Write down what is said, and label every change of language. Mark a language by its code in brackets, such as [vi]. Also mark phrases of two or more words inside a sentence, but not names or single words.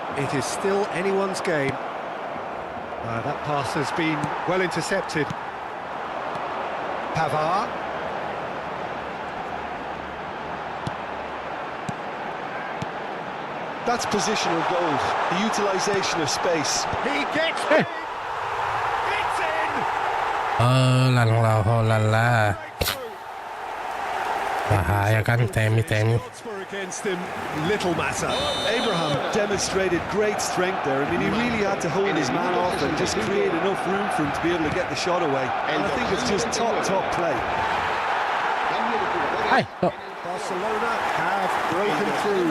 [en] It is still anyone's game. That pass has been well intercepted. Pavard. That's positional gold, the utilisation of space. He gets it! It's in! [fr] Oh la la. [id] Bahaya kan, temi. [en] Shots were against him, little matter. Abraham demonstrated great strength there. I mean, he really had to hold his man off and just create enough room for him to be able to get the shot away. And I think it's just top play. Hai, oh. Barcelona have broken through.